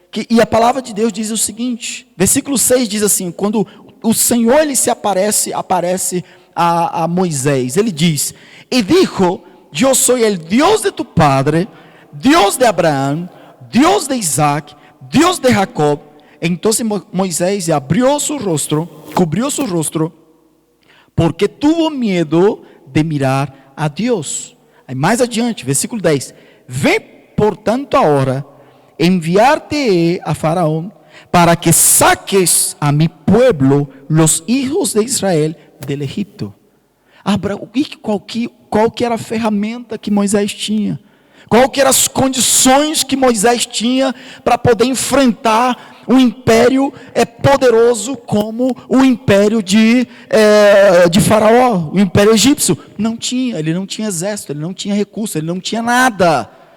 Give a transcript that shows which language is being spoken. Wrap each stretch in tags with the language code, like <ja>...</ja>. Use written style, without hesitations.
<pt>E a palavra de Deus diz o seguinte, versículo 6 diz assim, quando o Senhor ele se aparece a Moisés, ele diz, e</pt> <es>dijo, yo soy el Dios de tu padre, Dios de Abraham, Dios de Isaac, Dios de Jacob. Entonces Moisés abrió su rostro, cubrió su rostro, porque tuvo miedo de mirar a Dios.</es> <pt>Aí mais adiante, versículo 10.</pt> <es>Ven por tanto ahora, enviarte a Faraón, para que saques a mi pueblo, los hijos de Israel, del Egipto.</es> <pt>Qual que era a ferramenta que Moisés tinha? Qual que eram as condições que Moisés tinha para poder enfrentar um império poderoso como o império de Faraó, o império egípcio? Não tinha, ele não tinha exército, ele não tinha recurso, ele não tinha nada.</pt>